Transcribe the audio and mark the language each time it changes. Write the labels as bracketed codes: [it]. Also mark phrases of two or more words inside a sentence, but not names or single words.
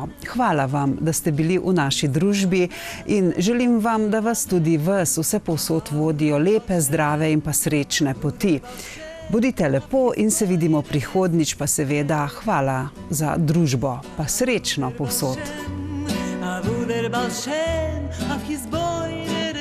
[sl] Hvala vam, da ste bili v naši družbi in želim vam, da vas tudi vse povsod vodijo lepe, zdrave in pa srečne poti. Bodite lepo in se vidimo prihodnjič, pa seveda hvala za družbo, pa srečno povsod. Abu der Baal Shem, auf his boy